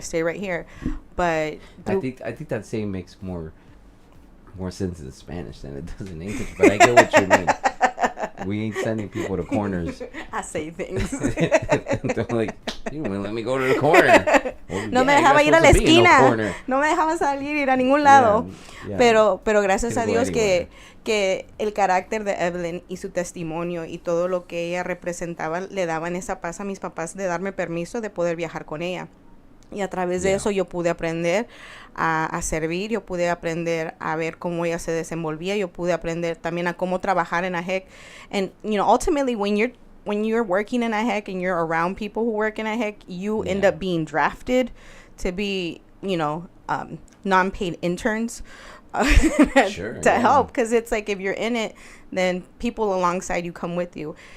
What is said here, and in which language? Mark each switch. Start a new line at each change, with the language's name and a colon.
English: Stay right here. But I think that saying makes more sense in Spanish than it does in English. But I get what you mean. We ain't sending people to corners. I say things. They're like, you don't let me go to the corner. Well,
Spanish: no me dejaba ir a la esquina. No me dejaba salir, ir a ningún lado. Yeah. Pero gracias a Dios que el carácter de Evelyn y su testimonio y todo lo que ella representaba le daban esa paz a mis papás de darme permiso de poder viajar con ella. Y a través de eso yo pude aprender a servir, yo pude aprender a ver cómo ella se desenvolvía, yo pude aprender también a cómo trabajar en AHEC.
English: And, ultimately when you're working in AHEC and you're around people who work in AHEC, you end up being drafted to be, non-paid interns to help. Because it's like if you're in it, then people alongside you come with you.